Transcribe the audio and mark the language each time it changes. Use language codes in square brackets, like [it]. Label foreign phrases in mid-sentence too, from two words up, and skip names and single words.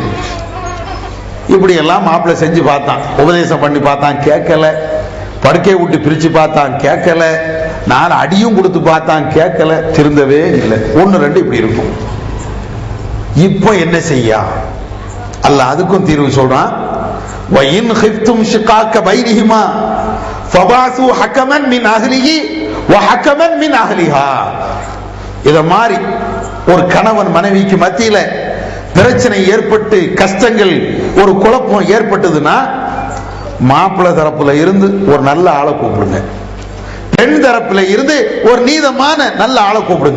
[ta] இப்படி எல்லாம் மாப்பிள்ளை செஞ்சு பார்த்தான், உபதேசம் பண்ணி பார்த்தான், கேட்கல. படுக்கை விட்டு பிரிச்சு பார்த்தான், கேட்கல. 4 அடியும் கொடுத்து பார்த்தான், கேட்கல. திருந்தவே இல்லை. 1 2 இப்படி இருக்கும். இப்போ என்ன செய்ய? அல்லாஹ் அதுக்கும் தீர்வு சொல்றான். [ar] وَإِنْ خِفْتُمْ شِقَاقَ بَيْنِهِمَا فَبَعْثُوا حَكَمًا مِنْ أَهْلِهِ وَحَكَمًا مِنْ أَهْلِهَا. [ta] இத மாதிரி ஒரு கணவன் மனைவிக்கு மத்தியில பிரச்சனை ஏற்பட்டு, கஷ்டங்கள், ஒரு குழப்பம் ஏற்பட்டதுன்னா, மாப்பிள்ளை தரப்புல இருந்து ஒரு நல்ல ஆளை கூப்பிடுங்க, பெண் தரப்புல இருந்து ஒரு நீதமான நல்ல ஆளை கூப்பிடுங்க.